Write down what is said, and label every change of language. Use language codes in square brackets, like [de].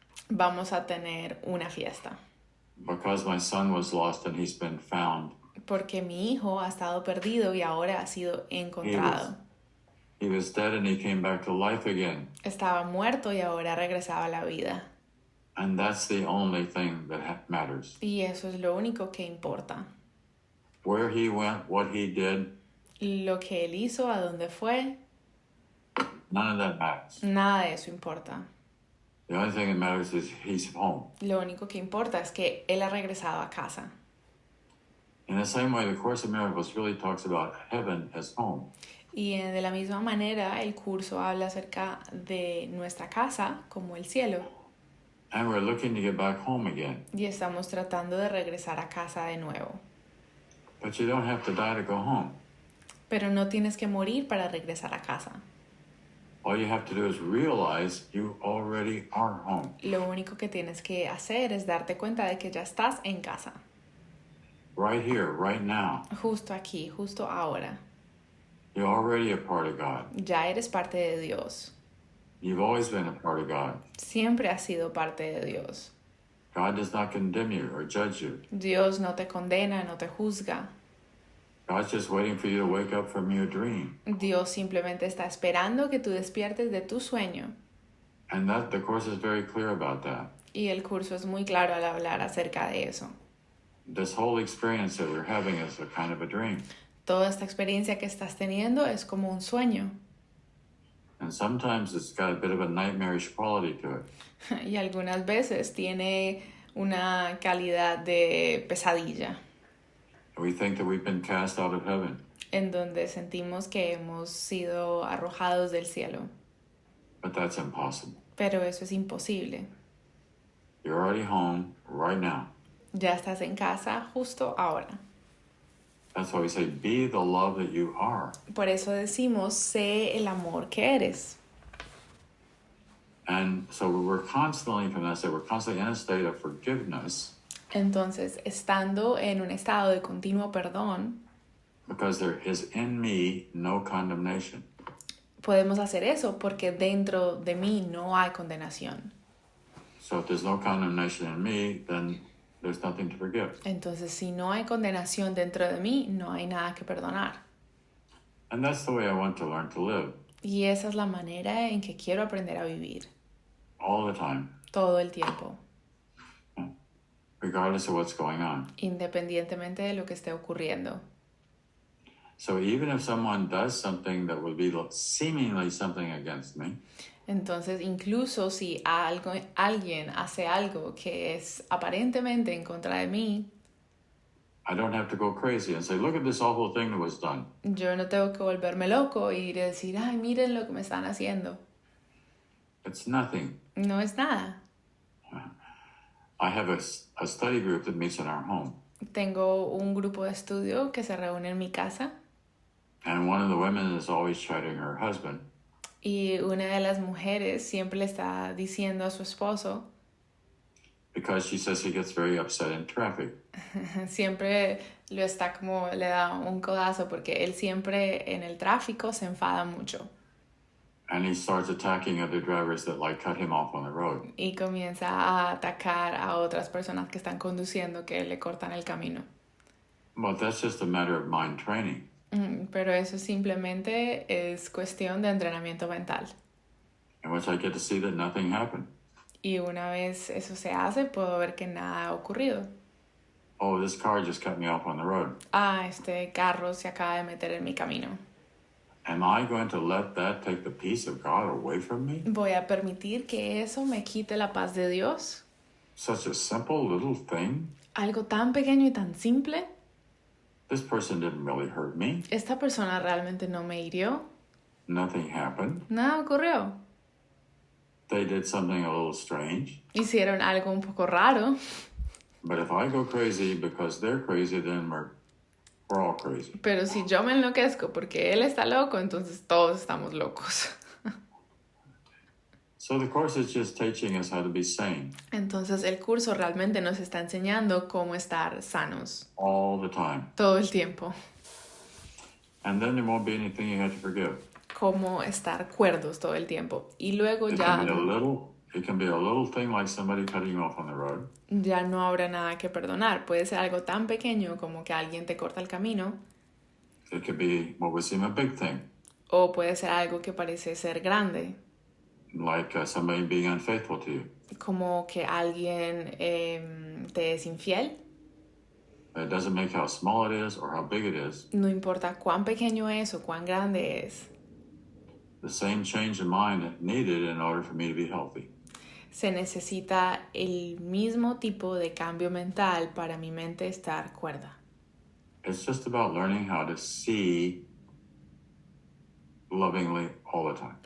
[es] Vamos a tener una fiesta. [en] Because my son was lost and he's been found. [es] Porque mi hijo ha estado perdido y ahora ha sido encontrado. [en] He was dead and he came back to life again. [es] Estaba muerto y ahora regresaba a la vida. [en] And that's the only thing that matters. [es] Y eso es lo único que importa. [en] Where he went, what he did, [es] Lo que él hizo, a dónde fue, [en] none of that matters. [es] nada de eso importa. [en] The only thing that matters is he's home. [es] Lo único que importa es que él ha regresado a casa. [en] In the same way, the Course of Miracles really talks about heaven as home. [es] Y de la misma manera, el curso habla acerca de nuestra casa como el cielo. [en] And we're looking to get back home again. [es] Y estamos tratando de regresar a casa de nuevo. [en] But you don't have to die to go home. [es] Pero no tienes que morir para regresar a casa. [en] All you have to do is realize you already are home. [es] Lo único que tienes que hacer es darte cuenta de que ya estás en casa. [en] Right here, right now. [es] Justo aquí, justo ahora. [en] You're already a part of God. [es] Ya eres parte de Dios. [en] You've always been a part of God. [es] Siempre has sido parte de Dios. [en] God does not condemn you or judge you. [es] Dios no te condena, no te juzga. [en] God's just waiting for you to wake up from your dream. [es] Dios simplemente está esperando que tú despiertes de tu sueño. [en] And that the Course is very clear about that. [es] Y el curso es muy claro al hablar acerca de eso. [en] This whole experience that we're having is a kind of a dream. [es] Toda esta experiencia que estás teniendo es como un sueño. [en] And sometimes it's got a bit of a nightmarish quality to it. [es] Y algunas veces tiene una calidad de pesadilla, [en] We think that we've been cast out of heaven. [es] en donde sentimos que hemos sido arrojados del cielo. [en] But that's impossible. [es] Pero eso es imposible. [en] You're already home right now. [es] Ya estás en casa justo ahora. [en] That's why we say, be the love that you are. [es] Por eso decimos, sé el amor que eres. [en] And so we're constantly, from that state, we're constantly in a state of forgiveness [es] Entonces, estando en un estado de continuo perdón, [en] because there is in me no condemnation. [es] podemos hacer eso porque dentro de mí no hay condenación. [en] So if there's no condemnation in me, then there's nothing to forgive. [es] Entonces, si no hay condenación dentro de mí, no hay nada que perdonar. [en] And that's the way I want to learn to live. [es] Y esa es la manera en que quiero aprender a vivir. [en] All the time. [es] Todo el tiempo. [en] Regardless of what's going on. [es] Independientemente de lo que esté ocurriendo. [en] So even if someone does something that would be seemingly something against me, [es] entonces, incluso si alguien hace algo que es aparentemente en contra de mí, [en] I don't have to go crazy and say, look at this awful thing that was done. [es] Yo no tengo que volverme loco y decir, ay, miren lo que me están haciendo. [en] It's nothing. [es] No es nada. [en] I have a study group that meets in our home. [es] Tengo un grupo de estudio que se reúne en mi casa. [en] And one of the women is always chiding her husband. [es] Y una de las mujeres siempre le está diciendo a su esposo. [en] Because she says he gets very upset in traffic. [es] Siempre lo está como, le da un codazo porque él siempre en el tráfico se enfada mucho. [en] And he starts attacking other drivers that like cut him off on the road. [es] Y comienza a atacar a otras personas que están conduciendo que le cortan el camino. [en] But that's just a matter of mind training. [es] Pero eso simplemente es cuestión de entrenamiento mental. [en] In which I get to see that nothing happened. [es] Y una vez eso se hace, puedo ver que nada ha ocurrido. [en] Oh, this car just cut me off on the road. [es] Ah, este carro se acaba de meter en mi camino. [en] Am I going to let that take the peace of God away from me? [es] ¿Voy a permitir que eso me quite la paz de Dios? [en] Such a simple little thing. [es] Algo tan pequeño y tan simple. [en] This person didn't really hurt me. [es] Esta persona realmente no me hirió. [en] Nothing happened. [es] Nada ocurrió. [en] They did something a little strange. [es] Hicieron algo un poco raro. [en] But if I go crazy because they're crazy, then we're all crazy. [es] Pero si yo me enloquezco porque él está loco, entonces todos estamos locos. [en] So the course is just teaching us how to be sane. [es] Entonces el curso realmente nos está enseñando cómo estar sanos. [en] All the time. [es] Todo el tiempo. [en] And then there won't be anything you have to forgive. [es] Cómo estar cuerdos todo el tiempo. Y luego [en] It can be a little thing like somebody cutting you off on the road. [es] Ya no habrá nada que perdonar. Puede ser algo tan pequeño como que alguien te corta el camino. [en] It could be what would seem a big thing. [es] O puede ser algo que parece ser grande. [en] Like somebody being unfaithful to you. [es] Como que alguien te es infiel. [en] It doesn't make how small it is or how big it is. [es] No importa cuán pequeño es o cuán grande es. [en] The same change in mind needed in order for me to be healthy. [es] Se necesita el mismo tipo de cambio mental para mi mente estar cuerda. [en] It's just about learning how to see lovingly all the time.